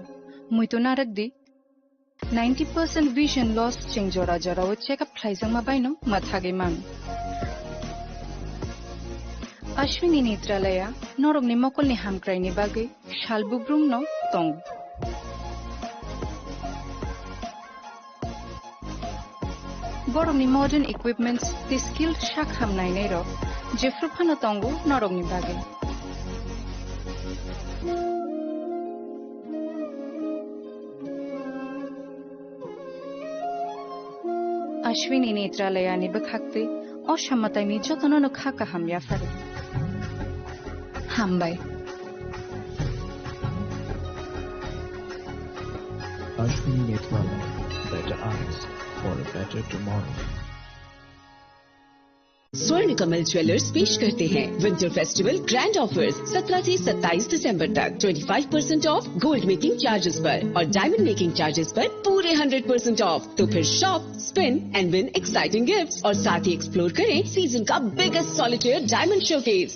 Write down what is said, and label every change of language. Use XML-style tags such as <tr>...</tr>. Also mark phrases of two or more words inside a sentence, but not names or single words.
<trp>Muito narakdi 90%</trp> <en>vision loss</en> <trp>cheng jora jorao check up thaijang ma baino mathage mang. Ashwini Netralaya norok ni mokol ni hamkrai ni bagi shalbubrum no tong. Borok ni</trp> <en>modern equipments the skilled</en> <trp>shak hamnai nei ro jefru phano tongo norok ni bage. Ashwini Netralaya ni bakhakte oshammatai ni jotono no khaka hamya fare. Hambai. Ashwini Netralaya,</trp> <en>better eyes for a better tomorrow.</en> <hi>स्वर्ण कमल ज्वेलर्स पेश करते हैं</hi> <en>winter festival grand offers</en> <hi>17 से 27 दिसंबर तक 25%</hi> <en>off gold making charges</en> <hi>पर और</hi> <en>diamond making charges</en> <hi>पर पूरे 100% ऑफ। तो फिर</hi> <en>shop, spin and win exciting gifts</en> <hi>और साथ ही</hi> <en>explore करें</en> <hi>सीजन का</hi> <en>biggest solitaire diamond showcase.</en>